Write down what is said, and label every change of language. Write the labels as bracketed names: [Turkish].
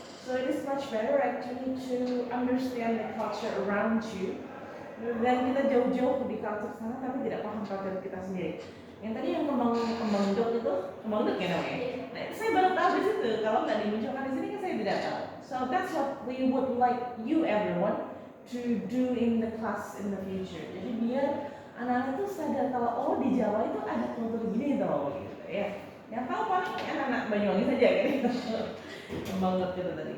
[English] So it is much better actually to understand the culture around you. [Indonesian] Dan kita jauh-jauh di culture sana tapi tidak paham culture kita sendiri. Yang tadi yang kembang dok itu, kembang dok ya namanya. Nah, saya baru tahu di situ. Kalau nggak dimunculkan di sini kan saya tidak tahu. [English] So that's what we would like you everyone to do in the class in the future. [Indonesian] Jadi biar anak-anak itu sadar kalau oh di Jawa itu ada kultur gini tau gitu ya. Yang tahu paling anak-anak Banyuwangi saja gitu. Kembang dok itu tadi.